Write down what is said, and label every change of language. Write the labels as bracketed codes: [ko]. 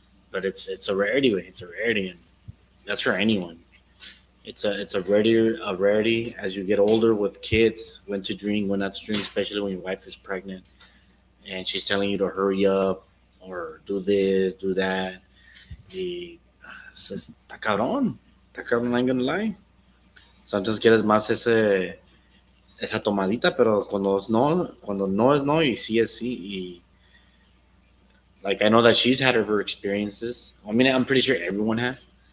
[en] But it's a rarity, güey. It's a rarity, and that's for anyone. It's a rarity as you get older with kids, when to drink, when not to drink, especially when your wife is pregnant and she's telling you to hurry up or do this, do that. [es] Y está cabrón, [en] I'm gonna lie. [es] Sometimes quieres más esa tomadita, pero cuando no es no y sí es sí. [en] Y like I know that she's had her experiences. I mean, I'm pretty sure everyone has.